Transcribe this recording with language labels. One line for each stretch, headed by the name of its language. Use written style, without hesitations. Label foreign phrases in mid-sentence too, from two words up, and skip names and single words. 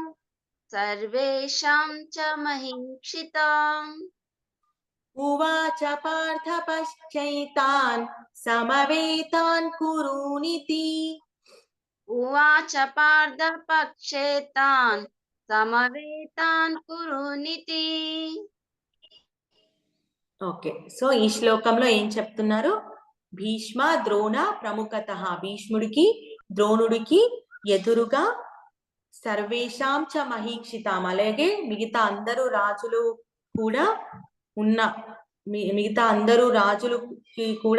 Sanskrit: सर्वेषां च महीक्षिताम् उवाच पार्थ पश्चैतान् समवेतान् कुरूनिति उवाच पार्थ पक्षेतान् समवेतान् कुरूनिति
English: okay so
Telugu: ఈ శ్లోకంలో ఏం చెప్తున్నారు
Sanskrit: భీష్మ ద్రోణ ప్రముఖతః
Telugu: భీష్ముడికి ద్రోణుడికి ఎదురుగా
Sanskrit: సర్వేషాం చ
Telugu: మహీక్షితాం అలాగే మిగతా అందరూ రాజులు కూడా ఉన్న మిగతా అందరూ రాజులకి కూడా